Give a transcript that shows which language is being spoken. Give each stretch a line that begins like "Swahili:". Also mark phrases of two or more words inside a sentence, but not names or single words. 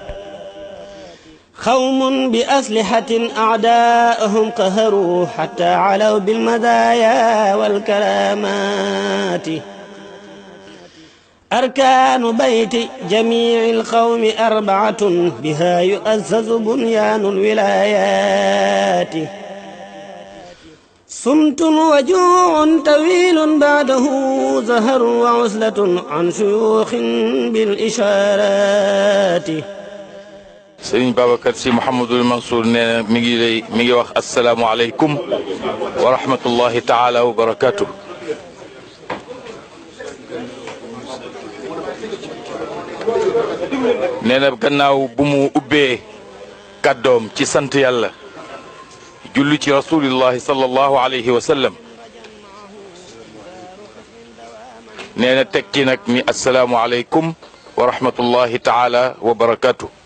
Arabic: قوم بأسلحة أعداءهم قهروا حتى علوا بالمدايا والكرامات أركان بيت جميع القوم أربعة بها يؤسس بنيان الولايات صمت وجوع طويل بعده زهر وعزلة عن شيوخ بالإشارات
Wolof: Sëriñ Babacar Sy Mouhamadul Mansour nee na mi ngi wax
Arabic: السلام عليكم ورحمة الله تعالى وبركاته.
Wolof: nee na gannaaw bu mu ubbee kàddoom ci sant yàlla julli ci rasulillahi
Arabic: صلى الله عليه وسلم
Wolof: nee na teg ci nag ni
Arabic: السلام عليكم ورحمة الله تعالى وبركاته.